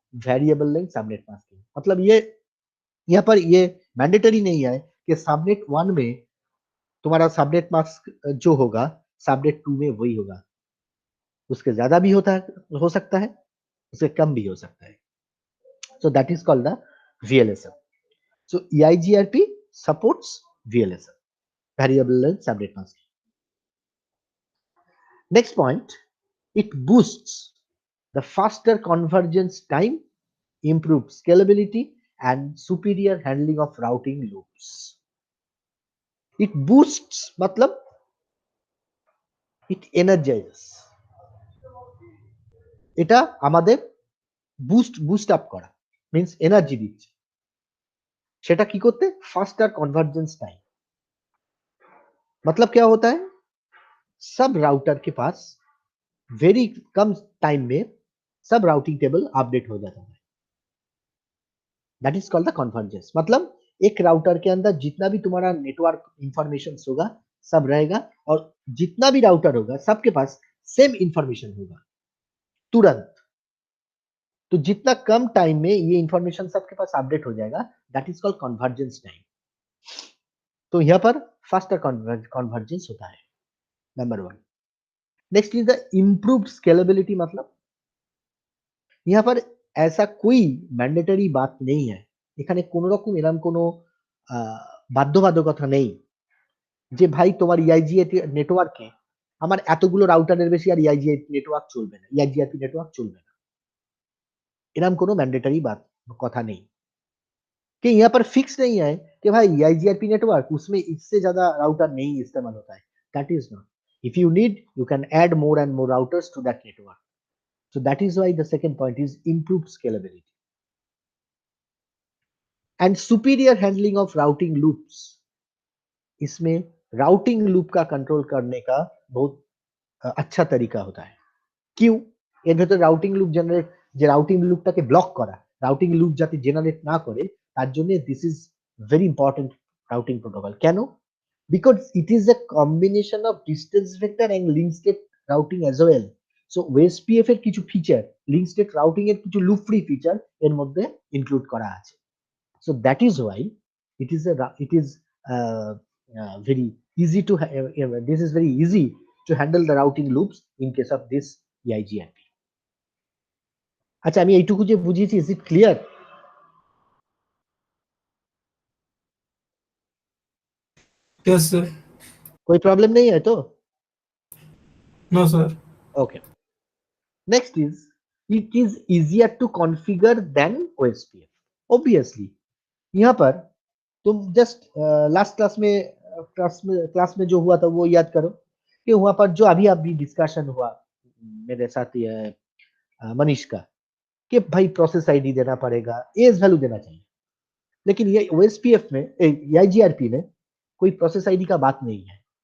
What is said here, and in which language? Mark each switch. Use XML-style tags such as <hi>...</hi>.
<hi>Variable length subnet masking. मतलब ये यहाँ पर ये मैंडेटरी नहीं है कि सबनेट 1 में तुम्हारा सबनेट मास्क जो होगा सबनेट 2 में वही होगा, उसके ज्यादा भी हो सकता है, उससे कम भी हो सकता है।</hi> <en>So that is called the VLSM. So EIGRP supports VLSM, variable length subnet masking. Next point, it boosts the faster convergence time, improved scalability, and superior handling of routing loops. It boosts</en> <hi>मतलब</hi> <en>it energizes,</en> <bn>এটা আমাদের boost up করা means energy দিচ্ছে। সেটা কি করতে? ফাস্টার convergence time.</bn> <hi>मतलब क्या होता है? सब राउटर के पास वेरी कम टाइम में सब राउटिंग टेबल अपडेट हो जाता है।</hi> <en>That is called the convergence.</en> <hi>मतलब एक राउटर के अंदर जितना भी तुम्हारा नेटवर्क इंफॉर्मेशन होगा सब रहेगा, और जितना भी राउटर होगा सबके पास सेम इंफॉर्मेशन होगा तुरंत। तो जितना कम टाइम में ये इंफॉर्मेशन सबके पास अपडेट हो जाएगा,</hi> <en>That is called convergence time.</en> <hi>तो यहाँ पर फास्टर कन्वर्जेंस होता है, number 1। Next is the improved scalability. मतलब यहाँ पर ऐसा कोई</hi> <bn>ম্যান্ডেটরি বাত নেই है, এখানে কোনো রকম এরকম কোনো বাধ্যবাধকতা নেই যে ভাই তোমার ইআইজিআইপি নেটওয়ার্কে আমার এতগুলো রাউটারের বেশি আর ইআইজিআইপি নেটওয়ার্ক চলবে না, ইআইজিআইপি নেটওয়ার্ক চলবে না, এরকম কোনো ম্যান্ডেটরি বাत কথা নেই।</bn> <hi>कि यहाँ पर फिक्स नहीं है कि भाई IGRP नेटवर्क उसमें इससे ज्यादा राउटर नहीं इस्तेमाल होता है,</hi> <en>That is not. If you need you can add more and more routers to that network. So that is why the second point is improved scalability and superior handling of routing loops.</en> <hi>इसमें routing loop का control करने का बहुत अच्छा तरीका होता है। क्यों?</hi> <bn>এর ভেতরে রাউটিং লুপ জেনারেট, যে রাউটিং লুপটাকে ব্লক করা, রাউটিং লুপ যাতে জেনারেট না করে তার জন্য this is very important routing protocol. কেন?</bn> <en>because it is a combination of distance vector and link state routing as well.</en> <bn>So OSPF এর কিছু ফিচার, link state routing এর কিছু loop free ফিচার এর মধ্যে ইনক্লুড করা আছে।</bn> <en>So that is why it is very easy to this is very easy to handle the routing loops in case of this EIGRP.</en> <bn>আচ্ছা, আমি এইটুকু যে বুঝিয়েছি,</bn> <en>is it clear? Yes, sir.</en> <hi>कोई प्रॉब्लम नहीं है तो?</hi> <en>No, sir. Okay. Next is, it is easier to configure than OSPF.</en> <hi>Obviously, यहाँ पर तुम जस्ट लास्ट क्लास में जो हुआ था वो याद करो कि वहां पर जो अभी डिस्कशन हुआ मेरे साथ मनीष का, कि भाई प्रोसेस आईडी देना पड़ेगा, एज वैल्यू देना चाहिए, लेकिन ये ओएसपीएफ में आईजीआरपी में कोई प्रोसेस आईडी का बात नहीं है।</hi>